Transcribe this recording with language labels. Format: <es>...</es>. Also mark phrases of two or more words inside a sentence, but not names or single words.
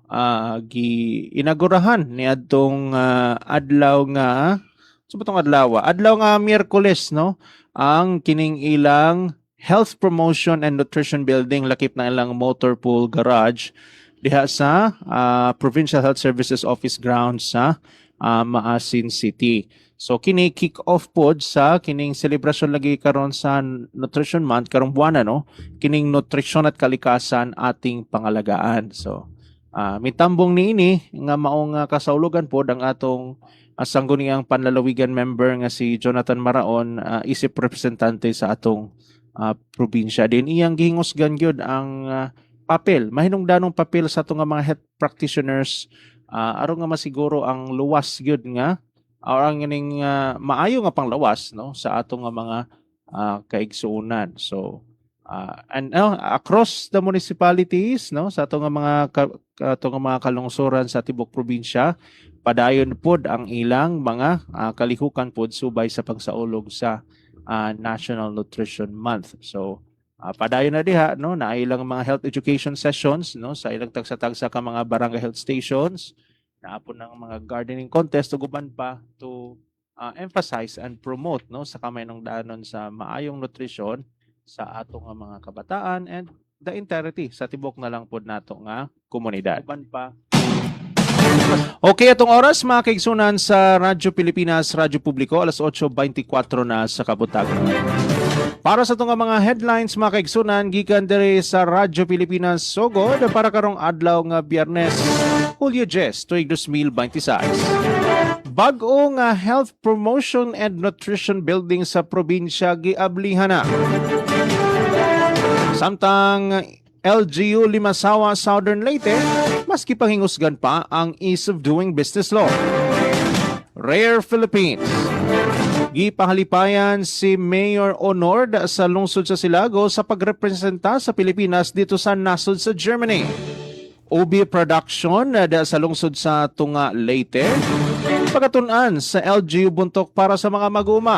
<ceb>Giinagurahan ni adtong adlaw nga adlaw nga Miyerkules no ang kining ilang Health Promotion and Nutrition Building lakip na ilang motor pool garage diha sa Provincial Health Services Office grounds sa Maasin City. So kini kick off pod sa kining celebration lagi karon sa Nutrition Month karong buwan no kining</ceb> <tl>nutrisyon at kalikasan ating pangalagaan.</tl> <ceb>So mitambong niini nga maong kasaulogan pod ang atong sangguniang panlalawigan member nga si Jonathan Maraon isip representante sa atong probinsya. Din iyang gihingusgan gyud ang papel, mahinungdanong papel sa atong mga</ceb> <en>health practitioners</en> <ceb>aron nga masiguro ang luwas gyud nga or ang ning maayo nga panglawas no sa atong mga kaigsuonan.</ceb> <en>So And across the municipalities,</en> <ceb>no, sa atong mga kalungsuran sa tibok probinsya, padayon pod ang ilang mga kalihukan pod subay sa pagsaulog sa National Nutrition Month. So padayon na diha, no, na ilang mga</ceb> <en>health education sessions,</en> <ceb>no, sa ilang tagsa-tagsa ka mga barangay</ceb> <en>health stations,</en> <ceb>naapon ng mga</ceb> <en>gardening contest</en> <ceb>ug uban pa</ceb> <en>to emphasize and promote,</en> <ceb>no, sa kamay ng danon sa maayong nutrisyon sa atong mga kabataan</ceb> <en>and the entirety</en> <ceb>sa tibok na lang pod nato nga komunidad. Uban pa. Okay, atong oras mga kaigsunan sa Radyo Pilipinas, Radyo Publiko, alas 8:24 na sa kabutagan. Para sa itong mga headlines mga kaigsunan, gikan diri sa Radyo Pilipinas Sugod para karong adlaw nga Biyernes, Hulyo 10, tuig 2026. Bag-o nga Health Promotion and Nutrition Building sa probinsya giablihan na. Samtang LGU Limasawa, Southern Leyte, maski panghingusgan pa ang Ease of Doing Business Law. Rare Philippines. Gipahalipayan si Mayor Honord sa lungsod sa Silago sa pagrepresenta sa Pilipinas dito sa nasod sa Germany. OB Production sa lungsod sa Tunga, Leyte. Pagatunan sa LGU Buntok para sa mga maguma.</ceb>